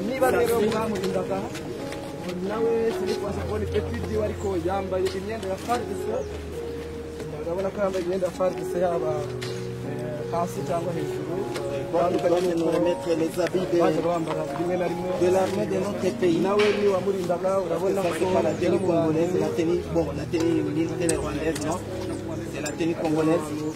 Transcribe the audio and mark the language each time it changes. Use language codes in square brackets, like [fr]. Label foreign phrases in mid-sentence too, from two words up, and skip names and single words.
[rw] Aba niba rero mwamurindaga nawe sinifasha kubona ipeti ryiwe ariko yambaye imyenda ya FARDC, urabona ko yambaye imyenda ya FARDC yaba hasi cyangwa hejuru, batandukanye baje bambara rimwe na rimwe [fr] de l'armée de notre pays. [rw] Nawe ni wamurindaga, urabona ko [fr] la tenue congolaise, la tenue militaire rwandaise, non, c'est la tenue congolaise.